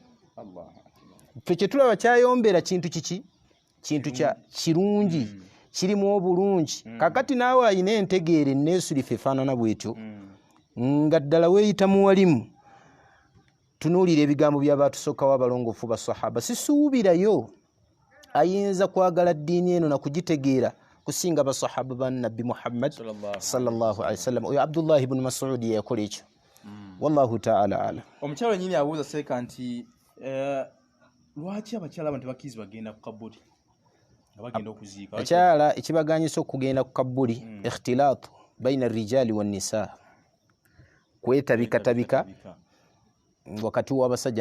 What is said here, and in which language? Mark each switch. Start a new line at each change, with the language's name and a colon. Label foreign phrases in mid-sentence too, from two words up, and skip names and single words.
Ganda: ffe kye tulaba kyayombera kintu kiki kintu kya kirungi kirimu obulungi kakati naawe ayina entegeera enneesulifu efaanana bwetyo nga ddala weeyita muwalimu tunuulira ebigambo by'abaatusookawo abalongoofu basahaba sisuubirayo ayinza kwagala ddiini eno nakugitegeera kusinga basahaba ba nabbi Muhammad
Arabic: صلى الله عليه وسلم
Ganda: oyo Abdullah ibn Mas'ud yakola ekyo
Arabic: والله تعالى أعلم
Ganda: omukyalo nyini abuuza seeka nti lwaki abakyala abantu bakizi bagenda ku kabuli bagenda okuziika akyala ekibaganyisa okugenda ku kabuli
Arabic: اختلاط بين الرجال والنساء
Ganda: kwetabikatabika wakati w'abasajja